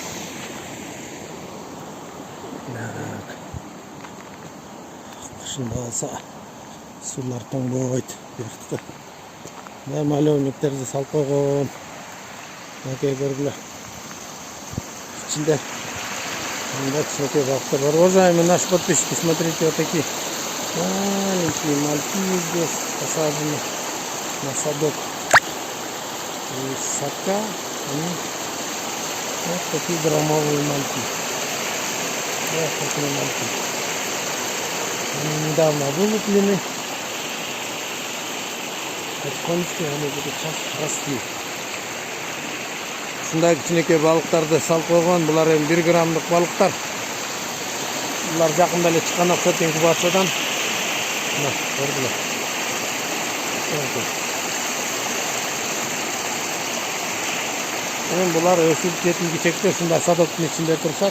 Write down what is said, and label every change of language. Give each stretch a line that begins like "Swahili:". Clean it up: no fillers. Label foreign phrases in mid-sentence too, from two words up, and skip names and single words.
Kyrgyz: Кышында алса суулар тоңбойт. Мына малевниктерди салып койгон. Мынакей көргүлө. Ичинде мындай кичинекей балыктар бар.
Russian: Уважаемые наши подписчики, смотрите, вот такие маленькие мальки здесь посажены на садок. И садка они вот такие громовые мальки. Вот такие мальки. Они недавно вылуплены. Потихонечку они будут сейчас расти.
Kyrgyz: Ушундай кичинекей балыктарды салып койгон. Булар эми 1 граммдык балыктар. Булар жакында эле чыккан окшойт инкубациядан. Мына көрдүлөр. Булар өсүп жетилгичекте ушундай садоктун ичинде турушат.